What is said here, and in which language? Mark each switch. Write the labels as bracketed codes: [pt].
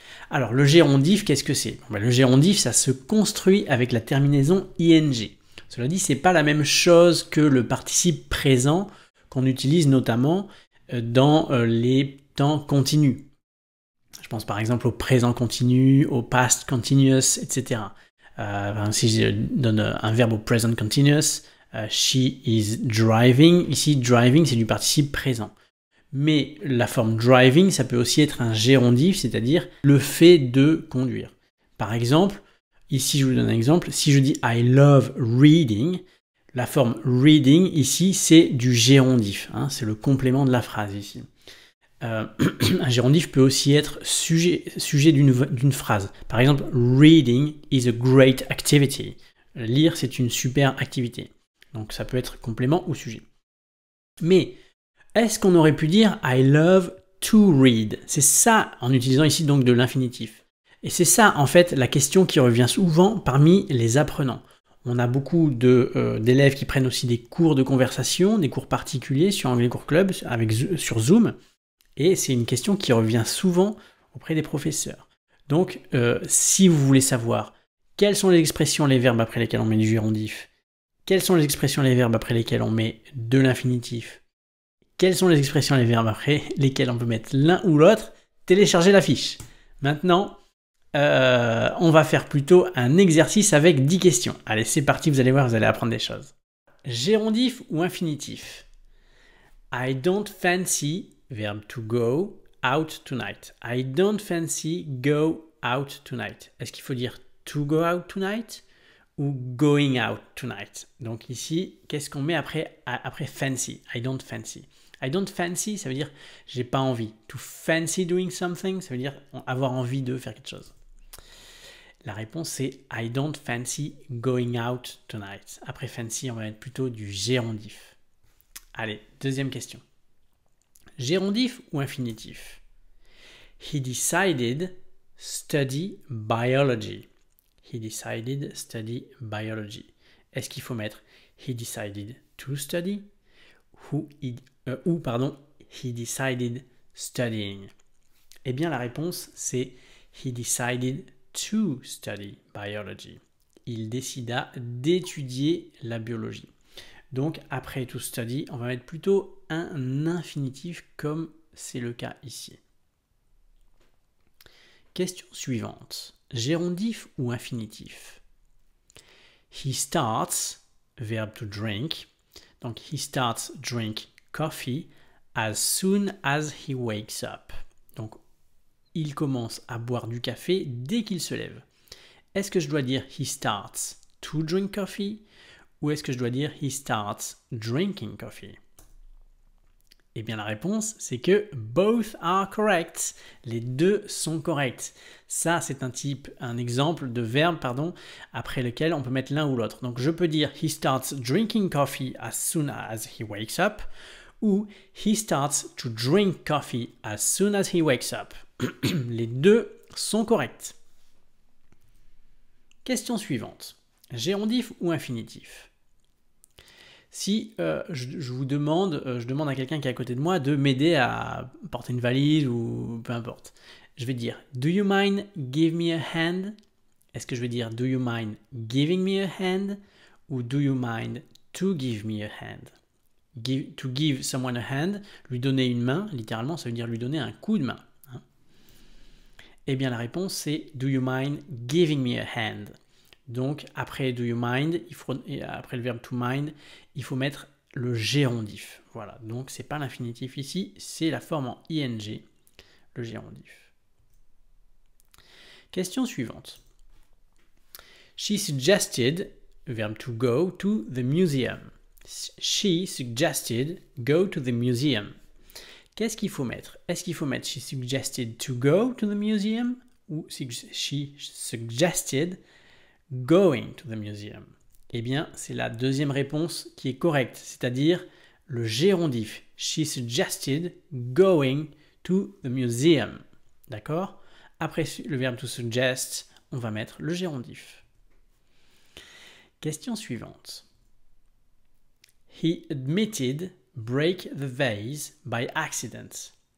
[fr] Alors le gérondif, qu'est-ce que c'est? Le gérondif, ça se construit avec la terminaison ing. Cela dit, c'est pas la même chose que le participe présent qu'on utilise notamment dans les temps continus. Je pense par exemple au présent continu, au past continuous, etc. Si je donne un verbe au present continuous, [en] she is driving. [fr] Ici, driving, c'est du participe présent. Mais la forme driving, ça peut aussi être un gérondif, c'est-à-dire le fait de conduire. Par exemple, ici je vous donne un exemple, si je dis [en] I love reading, [fr] la forme reading ici c'est du gérondif, c'est le complément de la phrase ici. Un gérondif peut aussi être sujet d'une phrase. Par exemple, [en] reading is a great activity. [fr] Lire c'est une super activité. Donc ça peut être complément ou sujet. Mais est-ce qu'on aurait pu dire [en] I love to read? [fr] C'est ça en utilisant ici donc de l'infinitif. Et c'est ça en fait la question qui revient souvent parmi les apprenants. On a beaucoup d'élèves qui prennent aussi des cours de conversation, des cours particuliers sur Anglais Cours Club sur Zoom. Et c'est une question qui revient souvent auprès des professeurs. Donc si vous voulez savoir quelles sont les expressions, les verbes après lesquels on met du gérondif, quelles sont les expressions, les verbes après lesquels on met de l'infinitif, quelles sont les expressions, les verbes après lesquels on peut mettre l'un ou l'autre, téléchargez la fiche. Maintenant, on va faire plutôt un exercice avec 10 questions. Allez, c'est parti, vous allez voir, vous allez apprendre des choses. Gérondif ou infinitif? [en] I don't fancy, [fr] verbe [en] to go, out tonight. I don't fancy go out tonight. [fr] Est-ce qu'il faut dire [en] to go out tonight [fr] ou [en] going out tonight? [fr] Donc ici, qu'est-ce qu'on met après fancy? [en] I don't fancy. I don't fancy, [fr] ça veut dire j'ai pas envie. [en] To fancy doing something, [fr] ça veut dire avoir envie de faire quelque chose. La réponse c'est [en] I don't fancy going out tonight. [fr] Après fancy, on va mettre plutôt du gérondif. Allez, deuxième question. Gérondif ou infinitif? [en] He decided study biology. He decided study biology. [fr] Est-ce qu'il faut mettre [en] he decided to study he decided studying? [fr] Eh bien la réponse c'est [en] he decided to study biology. [fr] Il décida d'étudier la biologie. Donc après to study, on va mettre plutôt un infinitif comme c'est le cas ici. Question suivante. Gérondif ou infinitif? [en] He starts, [fr] verbe [en] to drink. [fr] Donc, [en] he starts drink coffee as soon as he wakes up. [fr] Donc, il commence à boire du café dès qu'il se lève. Est-ce que je dois dire [en] he starts to drink coffee [fr] ou est-ce que je dois dire [en] he starts drinking coffee? [fr] Eh bien, la réponse, c'est que [en] both are correct. [fr] Les deux sont corrects. Ça, c'est un exemple de verbe, après lequel on peut mettre l'un ou l'autre. Donc, je peux dire [en] he starts drinking coffee as soon as he wakes up [fr] ou [en] he starts to drink coffee as soon as he wakes up. [fr] Les deux sont corrects. Question suivante. Gérondif ou infinitif? Si je demande à quelqu'un qui est à côté de moi de m'aider à porter une valise ou peu importe, je vais dire [en] do you mind give me a hand? [fr] Est-ce que je vais dire [en] do you mind giving me a hand [fr] ou [en] do you mind to give me a hand? To give someone a hand, [fr] lui donner une main, littéralement ça veut dire lui donner un coup de main. Eh bien la réponse c'est [en] do you mind giving me a hand? [fr] Donc après do you mind, après le verbe to mind, il faut mettre le gérondif. Voilà, donc c'est pas l'infinitif ici, c'est la forme en ing, le gérondif. Question suivante. [en] She suggested, [fr] verbe [en] to go, to the museum. She suggested go to the museum. [fr] Qu'est-ce qu'il faut mettre? Est-ce qu'il faut mettre [en] she suggested to go to the museum [fr] ou [en] she suggested going to the museum? [fr] Eh bien, c'est la deuxième réponse qui est correcte, c'est-à-dire le gérondif. [en] She suggested going to the museum. [fr] D'accord? Après le verbe to suggest, on va mettre le gérondif. Question suivante. [en] He admitted break the vase by accident.